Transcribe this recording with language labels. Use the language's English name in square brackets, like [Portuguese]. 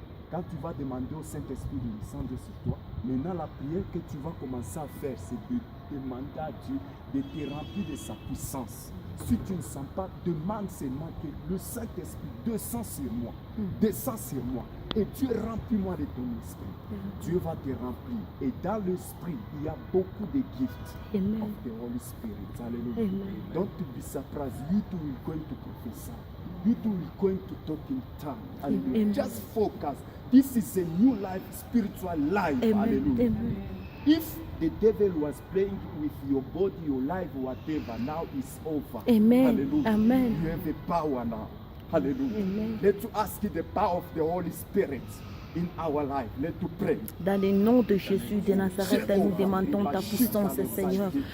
[French] Quand tu vas demander au Saint-Esprit de descendre sur toi, maintenant la prière que tu vas commencer à faire, c'est de demander à Dieu de te remplir de sa puissance. Si tu ne sens pas, demande seulement que le Saint-Esprit descend sur moi. Descend sur moi. Et Dieu remplis-moi de ton esprit. Dieu va te remplir. Et dans l'esprit, il y a beaucoup de gifts Amen. [English] of the Holy Spirit. Hallelujah. Amen. Don't be surprised. You too will going to prophesy. You too will going to talk in tongues. Hallelujah. Amen. Just focus. This is a new life, spiritual life. Amen. Hallelujah. Amen. If the devil was playing with your body, your life, whatever, now it's over. Amen. Hallelujah. Amen. You have a power now. Hallelujah. Amen. Let's ask the power of the Holy Spirit in our life. Let's pray. [French] Dans le nom de Jésus de Nazareth, nous demandons ta puissance, Seigneur.